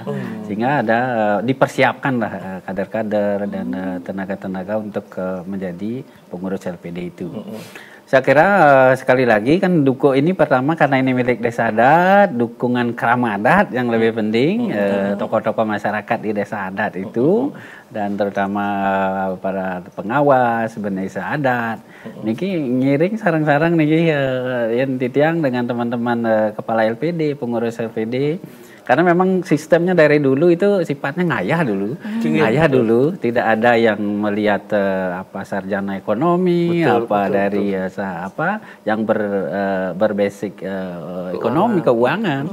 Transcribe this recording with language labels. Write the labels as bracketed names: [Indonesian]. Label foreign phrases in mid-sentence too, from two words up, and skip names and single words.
[Indonesian] Sehingga ada dipersiapkan lah kader-kader dan tenaga-tenaga untuk menjadi pengurus LPD itu. Saya kira sekali lagi kan Duko ini pertama karena ini milik desa adat, dukungan kerama adat yang lebih penting, tokoh-tokoh masyarakat di desa adat itu dan terutama para pengawas desa adat. [Balinese] Niki ngiring sarang-sarang niki [Indonesian] yang titiang dengan teman-teman kepala LPD, pengurus LPD. Karena memang sistemnya dari dulu itu sifatnya ngayah dulu, tidak ada yang melihat apa sarjana ekonomi, dari yang berbasic ekonomi keuangan.